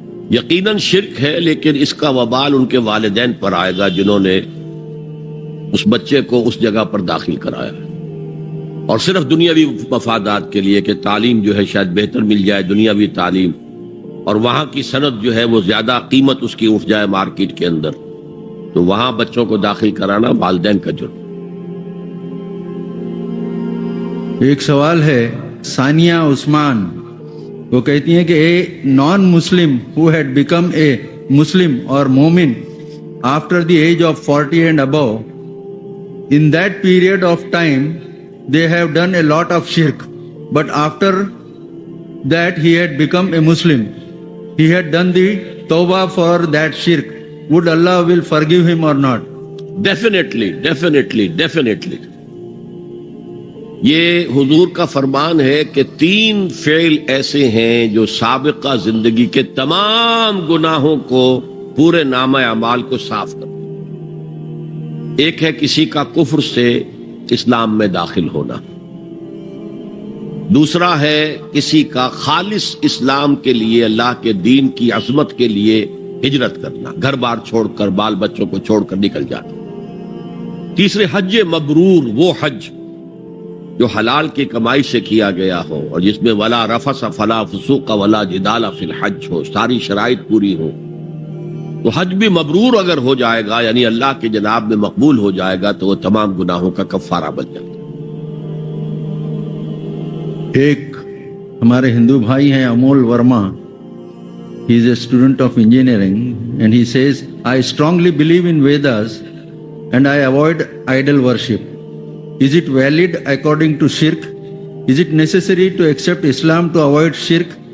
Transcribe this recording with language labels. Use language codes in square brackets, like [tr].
[ur] یقیناً شرک ہے, لیکن اس کا وبال ان کے والدین پر آئے گا جنہوں نے اس بچے کو اس جگہ پر داخل کرایا, اور صرف دنیاوی مفادات کے لیے کہ تعلیم جو ہے شاید بہتر مل جائے, دنیاوی تعلیم, اور وہاں کی صنعت جو ہے وہ زیادہ قیمت اس کی اٹھ جائے مارکیٹ کے اندر, تو وہاں بچوں کو داخل کرانا والدین کا جرم. ایک سوال ہے ثانیہ عثمان, وہ کہتی ہیں کہ [en] A non Muslim who had become a Muslim or مومن after the age of 40 and above, in that period of time they have done a lot of shirk, but after that he had become a Muslim, he had done the tawbah for that shirk, would Allah will forgive him or not? Definitely. [ur] یہ حضور کا فرمان ہے کہ 3 فعل ایسے ہیں جو سابقہ زندگی کے تمام گناہوں کو, پورے نامہ اعمال کو صاف کر دیں. ایک ہے کسی کا کفر سے اسلام میں داخل ہونا, دوسرا ہے کسی کا خالص اسلام کے لیے, اللہ کے دین کی عظمت کے لیے ہجرت کرنا, گھر بار چھوڑ کر, بال بچوں کو چھوڑ کر نکل جانا. تیسرے حج مبرور, وہ حج جو حلال کی کمائی سے کیا گیا ہو, اور جس میں [ar] ولا رفث فلا فسوق ولا جدال فی الحج [ur] ہو, ساری شرائط پوری ہو. تو حج بھی مبرور اگر ہو جائے گا, یعنی اللہ کے جناب میں مقبول ہو جائے گا, تو وہ تمام گناہوں کا کفارہ بن جائے گا. ایک ہمارے ہندو بھائی ہیں [en] Amol Verma, he is a student of engineering, and he says, I strongly believe in Vedas and I avoid idol worship. Is it valid according to shirk? Is it necessary to accept Islam to avoid shirk?